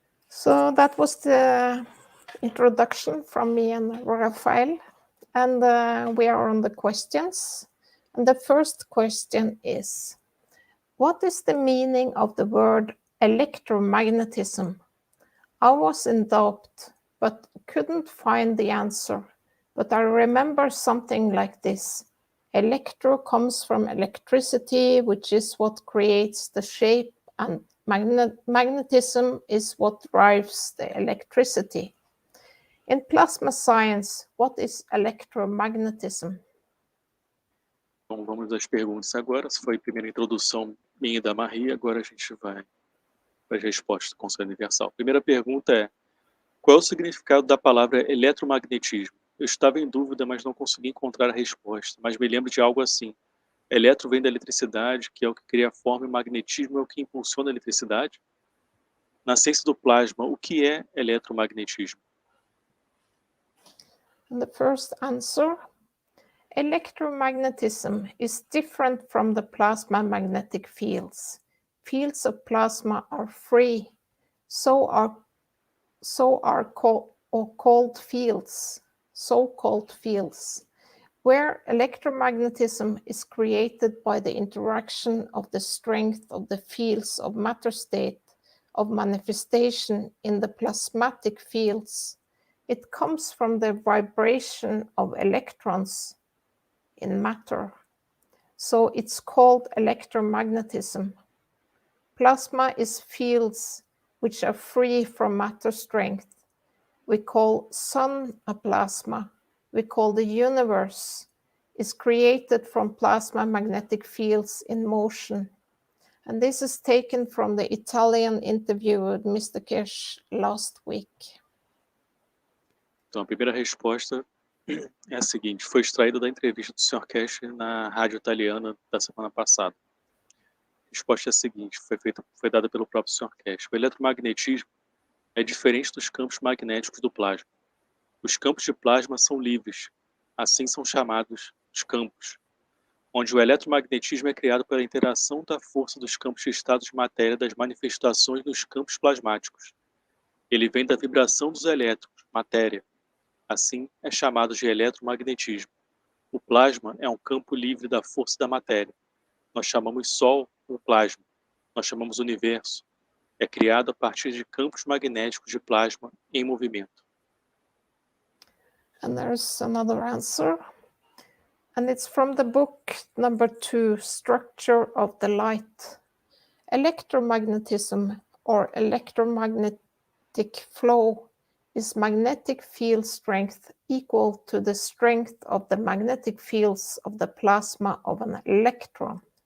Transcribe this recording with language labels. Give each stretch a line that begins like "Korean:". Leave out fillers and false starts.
English: So that was the introduction from me and Raphael, and we are on the questions. And the first question is, what is the meaning of the word electromagnetism? I was in doubt, but couldn't find the answer. But I remember something like this. Electro comes from electricity, which is what creates the shape, and magnetism is what drives the electricity. In plasma science, what is electromagnetism?
Portuguese: Então vamos às perguntas agora. Essa foi a primeira introdução minha e da Marie, agora a gente vai para as respostas do Conselho Universal. Primeira pergunta é, qual é o significado da palavra eletromagnetismo? Eu estava em dúvida, mas não consegui encontrar a resposta, mas me lembro de algo assim. Eletro vem da eletricidade, que é o que cria a forma, e magnetismo é o que impulsiona a eletricidade? Na ciência do plasma, o que é eletromagnetismo?
English: The first answer, electromagnetism is different from the plasma magnetic fields. Fields of plasma are free, so are called fields, so-called fields, where electromagnetism is created by the interaction of the strength of the fields of matter state of manifestation in the plasmatic fields. It comes from the vibration of electrons in matter. So it's called electromagnetism. Plasma is fields which are free from matter strength. We call sun a plasma. We call the universe is created from plasma magnetic fields in motion. And this is taken from the Italian interview with Mr. Kirsch last week.
Portuguese: Então, a primeira resposta é a seguinte, foi extraída da entrevista do Sr. Cash na rádio italiana da semana passada. A resposta é a seguinte, foi dada pelo próprio Sr. Cash. O eletromagnetismo é diferente dos campos magnéticos do plasma. Os campos de plasma são livres, assim são chamados os campos, onde o eletromagnetismo é criado pela interação da força dos campos de estado de matéria das manifestações nos campos plasmáticos. Ele vem da vibração dos elétrons, matéria. Assim, é chamado de eletromagnetismo. O plasma é um campo livre da força da matéria. Nós chamamos Sol um plasma. Nós chamamos universo. É criado a partir de campos magnéticos de plasma em movimento.
English: And there's another answer. And it's from the book number 2, Structure of the Light. Electromagnetism or electromagnetic flow is magnetic field strength equal to the strength of the magnetic fields of the plasma of an electron.